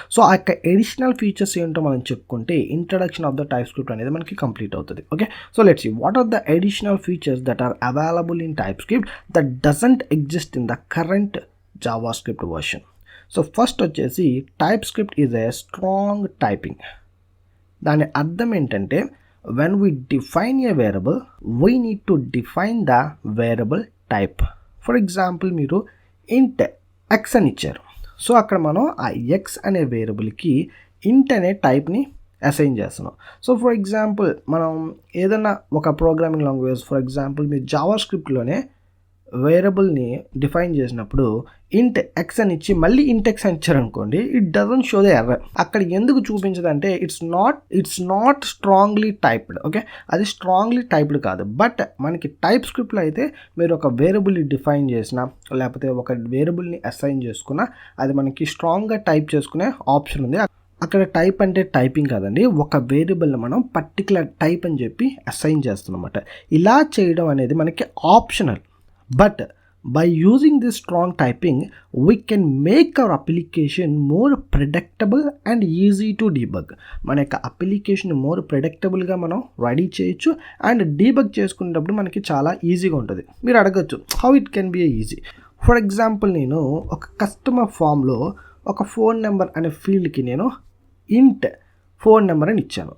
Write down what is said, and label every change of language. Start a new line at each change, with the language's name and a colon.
Telugu: So ఆ యొక్క additional features ఏంటో మనం చెప్పుకుంటే introduction of the type script అనేది మనకి కంప్లీట్ అవుతుంది.
English: Okay, so let's see what are the additional features that are available in TypeScript that doesn't exist in the current JavaScript version. So first వచ్చేసి TypeScript is a strong typing.
Telugu: దాని అర్థం ఏంటంటే
English: when we define a variable we need to define the variable type.
Telugu: For example మీరు int x అని ఇచ్చారు. So అక్కడ మనం ఆ x అనే వేరియబుల్కి int అనే టైప్ని అసైన్ చేస్తున్నాం. సో ఫర్ ఎగ్జాంపుల్ మనం ఏదైనా ఒక ప్రోగ్రామింగ్ లాంగ్వేజ్, ఫర్ ఎగ్జాంపుల్ మీరు జావా స్క్రిప్ట్లోనే వేరియబుల్ని డిఫైన్ చేసినప్పుడు ఇంట్ ఎక్స్ అని ఇచ్చి మళ్ళీ ఇంట్ ఎక్స్ అని ఇచ్చారనుకోండి,
English: It doesn't show the error.
Telugu: అక్కడ ఎందుకు చూపించదంటే
English: It's not strongly typed.
Telugu: Okay, అది స్ట్రాంగ్లీ టైప్డ్ కాదు. బట్ మనకి టైప్ స్క్రిప్ట్లో అయితే మీరు ఒక వేరియబుల్ని డిఫైన్ చేసినా లేకపోతే ఒక వేరియబుల్ని అసైన్ చేసుకున్నా అది మనకి స్ట్రాంగ్గా టైప్ చేసుకునే ఆప్షన్ ఉంది. అక్కడ టైప్ అంటే టైపింగ్ కాదండి, ఒక వేరియబుల్ని మనం పర్టికులర్ టైప్ అని చెప్పి అసైన్ చేస్తున్నమాట. ఇలా చేయడం అనేది మనకి optional.
English: But by using this strong typing, we can make our application more predictable and easy to debug.
Telugu: మన యొక్క అప్లికేషన్ మోర్ ప్రెడిక్టబుల్గా మనం రెడీ చేయొచ్చు అండ్ డీబగ్ చేసుకునేటప్పుడు మనకి చాలా ఈజీగా ఉంటుంది. మీరు అడగచ్చు
English: How it can be easy.
Telugu: For example నేను ఒక కస్టమర్ ఫామ్లో ఒక ఫోన్ నెంబర్ అనే ఫీల్డ్కి నేను ఇంట్ ఫోన్ నెంబర్ అని ఇచ్చాను.